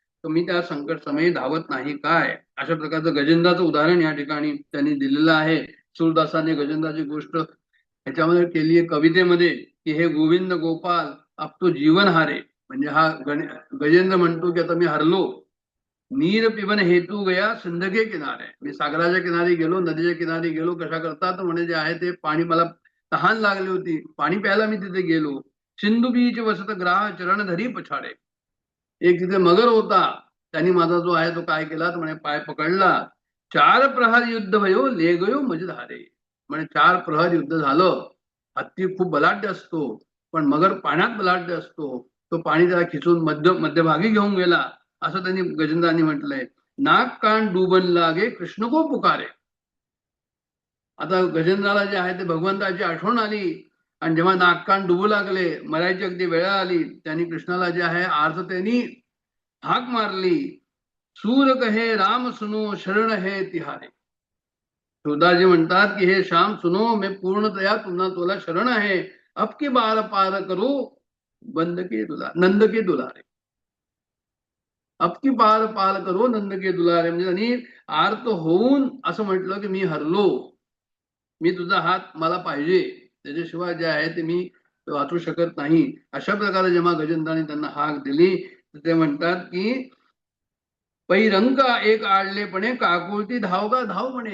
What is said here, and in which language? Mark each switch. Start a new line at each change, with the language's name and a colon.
Marathi: तर मी त्या संकट समयी धावत नाही काय. अशा प्रकारचं गजेंद्राचं उदाहरण या ठिकाणी त्यांनी दिलेलं आहे. सूरदासाने गजेंद्राची गोष्ट ह्याच्यामध्ये केली आहे कवितेमध्ये, की
Hindi: हे गोविंद गोपाल अब तो जीवन हारे.
Marathi: म्हणजे हा गजेंद्र म्हणतो की आता मी हरलो.
Hindi: नीर पिबन हेतू गया सिंध के किनारे.
Marathi: मी सागराच्या किनारी गेलो, नदीच्या किनारी गेलो. कशा करता तर म्हणे जे आहे ते पाणी, मला तहान लागली होती, पाणी प्यायला मी तिथे गेलो.
Hindi: सिंधू बीच वसत ग्राह चरण धरी पछाडे.
Marathi: एक तिथे मगर होता, त्यांनी माझा जो आहे तो काय केला तर म्हणे पाय पकडला.
Hindi: 4 प्रहर युद्ध भयो ले गयो मजधारे.
Marathi: म्हणे 4 प्रहर युद्ध झालं. हत्ती खूप बलाढ्य असतो, पण मगर पाण्यात बलाढ्य असतो. तो पाणी त्याला खिचून मध्यभागी घेऊन गेला, असं त्यांनी गजेंद्रांनी म्हटलंय.
Hindi: नाक कान डुबन लागे कृष्ण को पुकारे.
Marathi: आता गजेंद्राला जे आहे ते भगवंताची आठवण आली, आणि जेव्हा नाक कान डुबू लागले, मरायची अगदी वेळ आली, त्यांनी कृष्णाला जे आहे आर्ततेनी हाक मारली.
Hindi: सूर कहे राम सुनो शरण है तिहारे.
Marathi: सुरदासजी म्हणतात की हे श्याम सुनो, मैं पूर्णतया तुला शरण आहे.
Hindi: अब की बार पार करो बंद के दुलारे, नंद के दुलारे. अब की बार पार करो नंद के दुलारे.
Marathi: म्हणजे त्यांनी आर्त होऊन असं म्हटलं की मी हरलो, मी तुझा हात मला पाहिजे, त्याच्याशिवाय जे आहे ते मी वाचू शकत नाही. अशा प्रकारे जेव्हा गजेंद्राने त्यांना हाक दिली, तर ते म्हणतात की पै रंग एक आडलेपणे काकुळती धाव का धाव म्हणे.